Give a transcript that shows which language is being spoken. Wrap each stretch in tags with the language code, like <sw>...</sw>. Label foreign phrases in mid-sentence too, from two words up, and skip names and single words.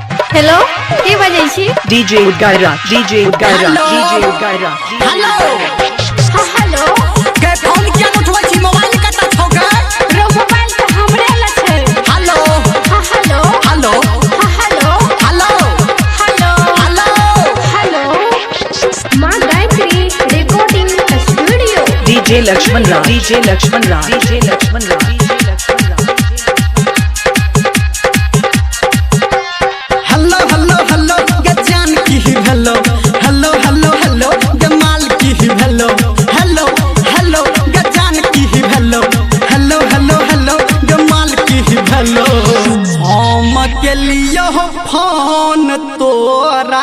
<mai>हेलो के बजै छी DJ Udgaira DJ Udgaira DJ Udgaira हेलो हां हेलो के फोन किया उठबै छी मोबाइल कता छौ गे रो मोबाइल त हमरे ल छै हेलो हां हेलो हेलो हां हेलो हेलो हेलो हेलो हेलो मां गायत्री रिकॉर्डिंग स्टूडियो DJ Lakshman Rao DJ Lakshman Rao DJ Lakshman Rao DJ Lakshman Rao हेलो हेलो हेलो गे जान की हेलो हेलो हेलो हेलो गे माल की हेलो हेलो हेलो गे जान की हेलो हेलो हेलो हेलो गे माल की हेलो हम के लिए फोन तोरा</mai>